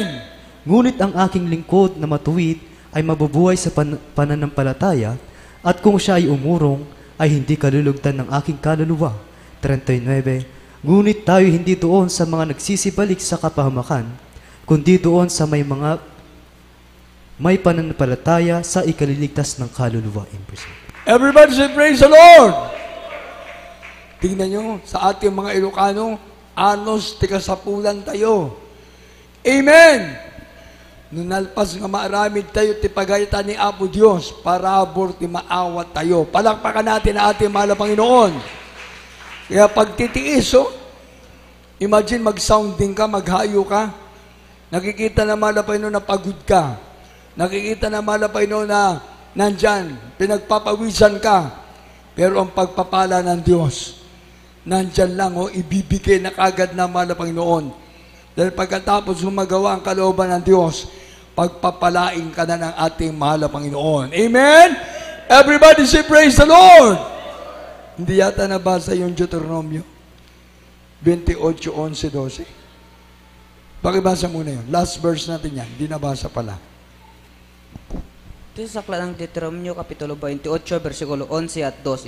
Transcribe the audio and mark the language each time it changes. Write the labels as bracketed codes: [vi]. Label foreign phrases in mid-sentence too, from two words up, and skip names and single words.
[tl] Ngunit ang aking lingkod na matuwid ay mabubuhay sa pananampalataya, at kung siya ay umurong, ay hindi kalulugtan ng aking kaluluwa. 39. Ngunit tayo hindi doon sa mga nagsisibalik sa kapahamakan, kundi doon sa may pananampalataya sa ikaliligtas ng kaluluwa. [en] Everybody say praise the Lord! [tl] Tingnan nyo, sa ating mga Ilocano, [ilo] anos tikasapulan tayo. [tl] Amen! [ilo] Nunalpas nga maaramid tayo, tipagayta ni Apo Diyos, parabor ti maawat tayo. [tl] Palakpakan natin ang ating mahal na Panginoon. Kaya pagtitiis, imagine mag-sounding ka, maghayo ka, nakikita na mahal na Panginoon na pagod ka, nakikita na mahal na Panginoon na nandyan, pinagpapawisan ka, Pero ang pagpapala ng Diyos, nandyan lang ibibigay na kagad na mahal na Panginoon. Dahil pagkatapos magawa ang kalooban ng Diyos, pagpapalain ka na ng ating mahal na Panginoon. Amen? [en] Everybody say praise the Lord! [tl] Hindi yata nabasa yung Deuteronomio 28:11-12. Pakibasa muna yun. [en] Last verse [tl] natin yan. Hindi nabasa pala. Ito sa aklat ng Deuteronomio, Kapitulo 28, versikulo 11 at 12.